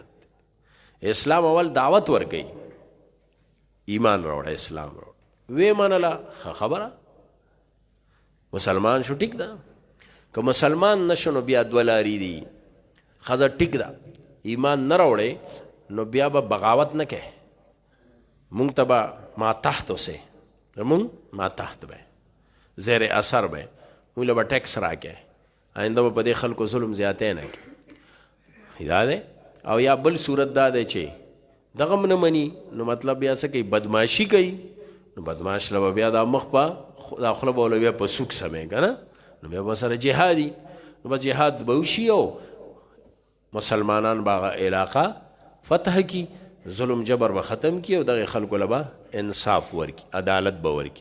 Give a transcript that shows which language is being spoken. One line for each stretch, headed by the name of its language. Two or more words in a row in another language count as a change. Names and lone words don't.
Pashto: اسلام اول دعوت ورکوي ایمان راوړه اسلام راوړه وی منله ښه خبره مسلمان شو ټیک ده. که مسلمان نشو نو بیا دوه لارې دي. ښځه ټیک ده ایمان نه راوړې نو بیا به بغاوت نه کوې. مونږ ته به ما تحت اوسې مونږ ما تحت به زیر اثر به مونږ له به ټیکس راکې آینده به په دې خلکو ظلم زیاتی نه کړي. دا دی او یا بل صورت دا دی چې دغه نه مني نو مطلب بیا څه کوي بدماشي کوي نو بدماش له بیا دا مخ په دا خوله به بیا په سوک سمې که نه نو بیا به سره جهادي نو بس جهاد به وشي او مسلمانان به هغه علاقه فتح کی ظلم جبر به ختم کی او دغه خلکو له به انصاف ورکي عدالت به ورکي.